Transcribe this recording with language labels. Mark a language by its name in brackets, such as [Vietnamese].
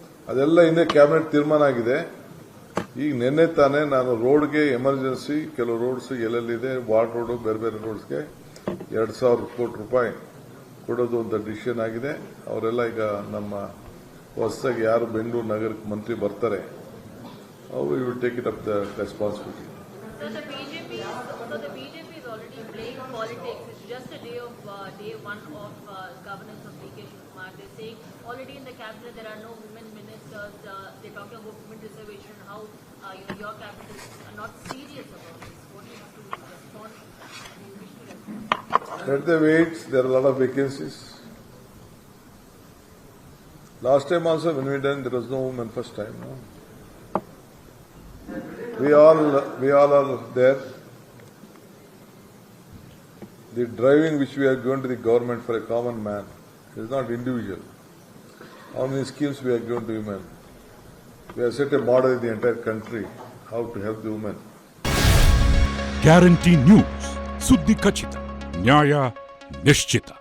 [Kannada] ಅದೆಲ್ಲ ಹಿಂದೆ ಕ್ಯಾಬಿನೆಟ್ ತೀರ್ಮಾನ ಆಗಿದೆ. ಈಗ ನಿನ್ನೆ ತಾನೇ ನಾನು ರೋಡ್ಗೆ ಎಮರ್ಜೆನ್ಸಿ ಕೆಲವು ರೋಡ್ಸ್ ಎಲ್ಲೆಲ್ಲಿದೆ, ವಾರ್ಡ್ ರೋಡ್, ಬೇರೆ ಬೇರೆ ರೋಡ್ಸ್ಗೆ 2,000 ಕೋಟಿ ರೂಪಾಯಿ ಕೊಡೋದು ಅಂತ ಡಿಸಿಷನ್ ಆಗಿದೆ. ಅವರೆಲ್ಲ ಈಗ ನಮ್ಮ ಹೊಸದಾಗಿ ಯಾರು ಬೆಂಗಳೂರು ನಗರಕ್ಕೆ ಮಂತ್ರಿ ಬರ್ತಾರೆ ಅವರು [English] You will take it up the responsibility. So the BJP is already playing politics. It's just a day one of governance of DK Shivakumar. They're saying already in the cabinet there are no women ministers. They're talking about women reservation. How your cabinet is not serious about this. What do you have to respond? Do you wish to respond? Let them wait. There are a lot of vacancies. Last time also when we done, there was no women first time. No? We all are there. The driving which we are given to the government for a common man is not individual. How many schemes we are given to women? We have set a model in the entire country how to help the women. [Kannada] Guarantee news, ಸುದ್ದಿ ಖಚಿತ, ನ್ಯಾಯ ನಿಶ್ಚಿತ.